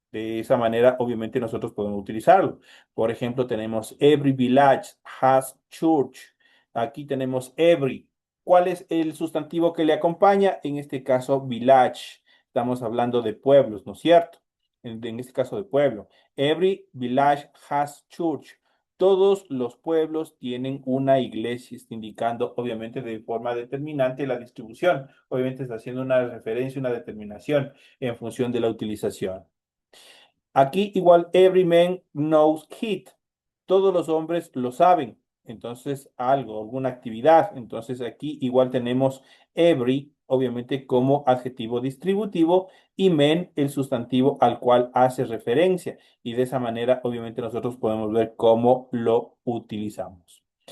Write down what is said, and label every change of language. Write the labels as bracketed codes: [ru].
[es] De esa manera, obviamente, nosotros podemos utilizarlo. Por ejemplo, tenemos [en] every village has church. [es] Aquí tenemos every. ¿Cuál es el sustantivo que le acompaña? En este caso, village. Estamos hablando de pueblos, ¿no es cierto? En este caso de pueblo. [en] Every village has church. [es] Todos los pueblos tienen una iglesia, está indicando obviamente de forma determinante la distribución. Obviamente está haciendo una referencia, una determinación en función de la utilización. Aquí igual, [en] every man knows it. [es] Todos los hombres lo saben. Entonces, algo, alguna actividad. Entonces, aquí igual tenemos every, obviamente, como adjetivo distributivo y men, el sustantivo al cual hace referencia. Y de esa manera, obviamente, nosotros podemos ver cómo lo utilizamos.